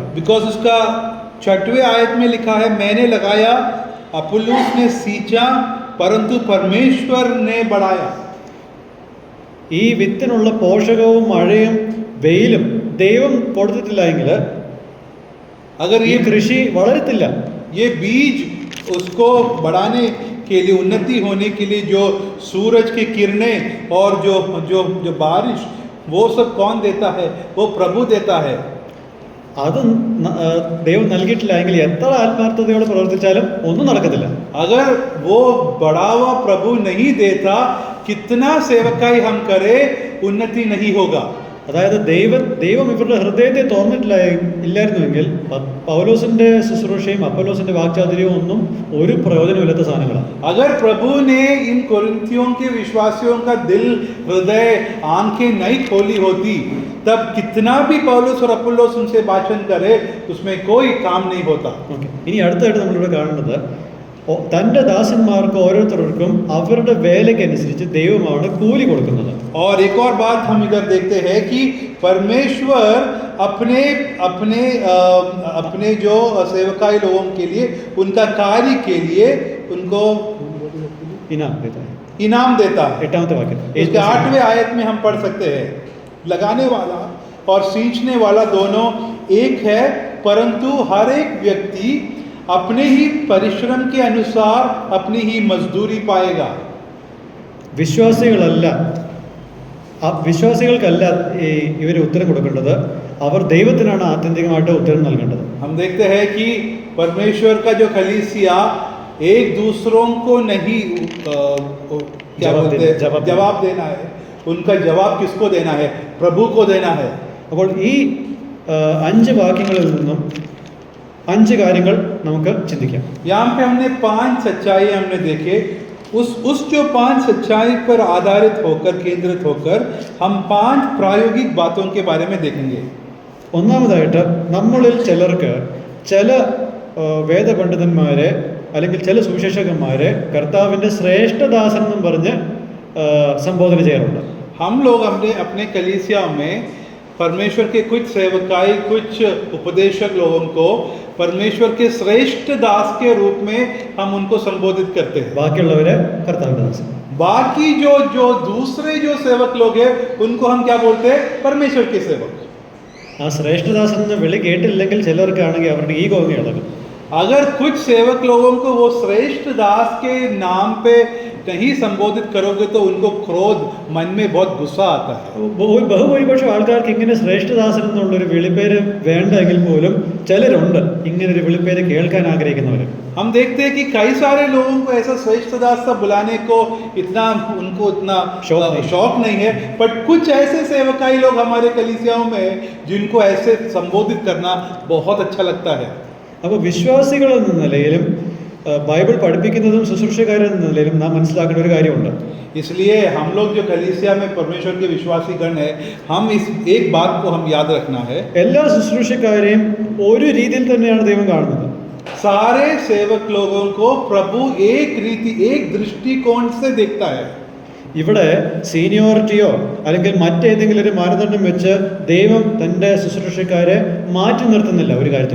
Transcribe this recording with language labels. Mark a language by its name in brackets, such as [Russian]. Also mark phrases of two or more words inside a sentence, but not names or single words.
[Hindi] बिकॉज उसका 6वें आयत में लिखा है मैंने लगाया, अपोलोस ने सींचा, परंतु परमेश्वर ने बढ़ाया. [Malayalam] ഈ വിത്തിനുള്ള പോഷകവും മഴയും വെയിലും ദൈവം കൊടുത്തിട്ടില്ല എങ്കിൽ [Hindi] अगर [Malayalam] ഈ കൃഷി വളരത്തില്ല. [Hindi] ये बीज उसको बढ़ाने के लिए, उन्नति होने के लिए जो सूरज की किरणें और जो बारिश वो सब कौन देता है? वो प्रभु देता है. [Malayalam] അത് ദൈവം നൽകിയിട്ടില്ല എങ്കിൽ എത്ര ആത്മാർത്ഥതയോടെ പ്രവർത്തിച്ചാലും ഒന്നും നടക്കത്തില്ല. [Hindi] अगर वो बढ़ावा प्रभु नहीं देता, कितना सेवकाई हम करें उन्नति नहीं होगा. [Malayalam] അതായത് ദൈവം ഇവരുടെ ഹൃദയത്തെ ഇല്ലായിരുന്നുവെങ്കിൽ പൗലോസിന്റെ ശുശ്രൂഷയും അപ്പൊല്ലോസിന്റെ വാക്ചാതുര്യവും ഒന്നും ഒരു പ്രയോജനമില്ലാത്ത സാധനങ്ങളാണ്. [Hindi] अगर प्रभु ने इन कुरिन्थियों के विश्वासियों का दिल, हृदय, आंखें नहीं खोली होती, तब कितना भी पौलुस और अपोलोस उनसे भाषण करे उसमें कोई काम नहीं होता. [Malayalam] ഇനി അടുത്തായിട്ട് നമ്മളിവിടെ കാണുന്നത് തൻ്റെ ദാസന്മാർക്ക് ഓരോരുത്തർക്കും അവരുടെ വേലയ്ക്കനുസരിച്ച് ദൈവമാണ് കൂലി കൊടുക്കുന്നത്. [Hindi] और एक और बात हम इधर देखते हैं कि परमेश्वर अपने जो सेवकाई लोगों के लिए, उनका कार्य के लिए उनको इनाम देता है. [Malayalam] 8ാമത്തെ വാക്യം, [Hindi] इसके 8वें आयत में हम पढ़ सकते हैं लगाने वाला और सींचने वाला दोनों एक है, परंतु हर एक व्यक्ति अपने ही परिश्रम के अनुसार अपनी ही मजदूरी पाएगा. [Malayalam] വിശ്വാസികൾക്കല്ല ഇവർ ഉത്തരം കൊടുക്കേണ്ടത്, അവർ ദൈവത്തിനാണ് ആത്യന്തികമായിട്ട് ഉത്തരം നൽകേണ്ടത്. [Hindi] हम देखते हैं कि परमेश्वर का जो कलीसिया एक दूसरों को नहीं क्या जवाब बोलते हैं, जवाब जवाब देना है. उनका जवाब किसको देना है? प्रभु को देना है. [Malayalam] അപ്പോൾ ഈ 5 വാക്യങ്ങളിൽ നിന്നും 5 കാര്യങ്ങൾ നമുക്ക് ചിന്തിക്കാം. [Hindi] यहाँ पे हमने 5 सच्चाई हमने देखे. उस जो 5 सच्चाई पर आधारित होकर केंद्रित होकर हम 5 प्रायोगिक बातों के बारे में देखेंगे. [Malayalam] ഒന്നാമതായിട്ട് നമ്മളിൽ ചിലർക്ക് ചില വേദപണ്ഡിതന്മാരെ അല്ലെങ്കിൽ ചില സുവിശേഷകന്മാരെ കർത്താവിൻ്റെ ശ്രേഷ്ഠദാസൻ എന്നും പറഞ്ഞ് സംബോധന ചെയ്യാറുണ്ട്. [Hindi] हम लोग अपने कलीसिया में परमेश्वर के कुछ सेवकाई कुछ उपदेशक लोगों को परमेश्वर के श्रेष्ठ दास के रूप में हम उनको संबोधित करते हैं. [Malayalam] ബാക്കിയുള്ളവരെ കർത്താവിൻ്റെ ദാസൻ. [Hindi] बाकी जो दूसरे जो सेवक लोग हैं उनको हम क्या बोलते हैं? परमेश्वर के सेवक. [Malayalam] ആ ശ്രേഷ്ഠദാസൻ എന്ന് വിളി കേട്ടില്ലെങ്കിൽ ചിലർക്കാണെങ്കിൽ അവരുടെ ഈഗോ അങ്ങ് ഇളകും. [Hindi] अगर कुछ सेवक लोगों को वो श्रेष्ठ दास के नाम पे नहीं संबोधित करोगे तो उनको क्रोध मन में बहुत गुस्सा आता है. [Malayalam] ബഹുഭൂരിപക്ഷം ആൾക്കാർക്ക് ഇങ്ങനെ ശ്രേഷ്ഠദാസൻ എന്നുള്ളൊരു വിളിപ്പേര് വേണ്ടെങ്കിൽ പോലും ചിലരുണ്ട് ഇങ്ങനൊരു വിളിപ്പേര് കേൾക്കാൻ ആഗ്രഹിക്കുന്നവർ. [Hindi] हम देखते हैं कि कई सारे लोगों को ऐसा श्रेष्ठ दास सा बुलाने को उनको इतना शौक नहीं है. बट कुछ ऐसे सेवकाई लोग हमारे कलीसियाओं में हैं जिनको ऐसे संबोधित करना बहुत अच्छा लगता है. [Malayalam] അപ്പോൾ വിശ്വാസികൾ എന്ന നിലയിലും ബൈബിൾ പഠിപ്പിക്കുന്നതും ശുശ്രൂഷകാരെന്ന നിലയിലും നാം മനസ്സിലാക്കേണ്ട ഒരു കാര്യമുണ്ട്. [Hindi] इसलिए हम लोग जो कलीसिया में परमेश्वर के विश्वासी गण है हम इस एक बात को हम याद रखना है. [Malayalam] എല്ലാ ശുശ്രൂഷക്കാരെയും ഒരു രീതിയിൽ തന്നെയാണ് ദൈവം കാണുന്നത്. [Hindi] सारे सेवक लोगों को प्रभु एक रीति एक दृष्टिकोण से देखता है. [Malayalam] ഇവിടെ സീനിയോറിറ്റിയോ അല്ലെങ്കിൽ മറ്റേതെങ്കിലും ഒരു മാനദണ്ഡം വെച്ച് ദൈവം തൻ്റെ ശുശ്രൂഷക്കാരെ മാറ്റി നിർത്തുന്നില്ല ഒരു കാര്യത്തിലും.